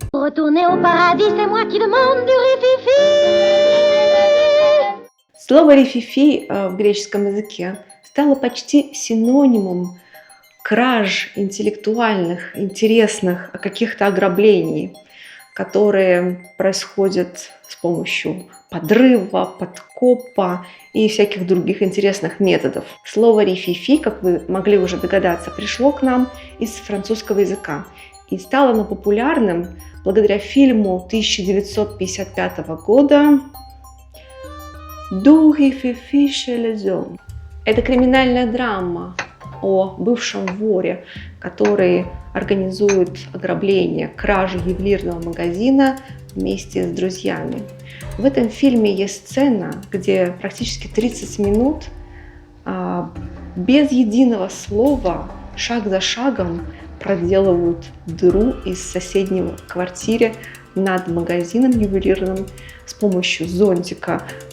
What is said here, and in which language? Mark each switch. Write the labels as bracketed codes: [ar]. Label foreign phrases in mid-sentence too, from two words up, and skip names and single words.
[ru] Слово рифифи в греческом языке стало почти синонимом краж интеллектуальных, интересных, каких-то ограблений, которые происходят с помощью подрыва, подкопа и всяких других интересных методов. Слово рифифи, как вы могли уже догадаться, пришло к нам из французского языка и стало оно популярным благодаря фильму 1955 года «Du rififi chez les hommes». Это криминальная драма о бывшем воре, который организует ограбление, кражу ювелирного магазина вместе с друзьями. В этом фильме есть сцена, где практически 30 минут без единого слова, шаг за шагом проделывают дыру из соседней квартиры над магазином ювелирным с помощью зонтика,